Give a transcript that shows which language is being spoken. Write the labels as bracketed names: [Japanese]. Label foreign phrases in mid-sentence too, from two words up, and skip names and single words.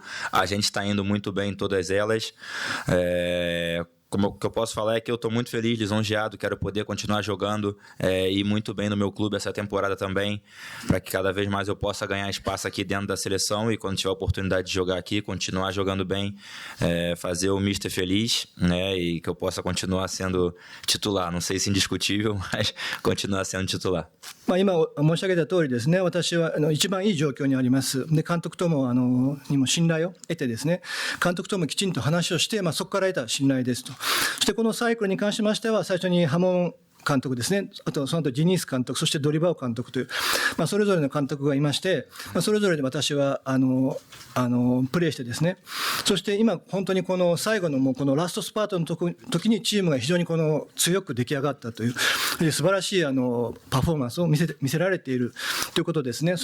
[Portuguese] A gente está indo muito bem em todas elas. Como que eu posso falar é que eu estou muito feliz, lisonjeado, quero poder continuar jogando e ir muito bem no meu clube essa temporada também, para que cada vez mais eu possa ganhar espaço aqui dentro da seleção e quando tiver a oportunidade de jogar aqui, continuar jogando bem, fazer o Mister feliz, né, e que eu possa continuar sendo titular, não sei se indiscutível, mas continuar sendo titular. [Japanese] 今申し上げた通りですね、私は一番いい状況にあります。で、監督ともにも信頼を得てですね、監督ともきちんと話をして、そこから得た信頼ですと。そしてこのサイクルに関しましては、最初にハモン監督ですね、あとその後ジニース監督、そしてドリバオ監督という、それぞれの監督がいまして、それぞれで私はプレーしてですね、そして今本当にこの最後のもうこのラストスパートの時にチームが非常に強く出来上がったという素晴らしいパフォーマンスを見せられているということですね。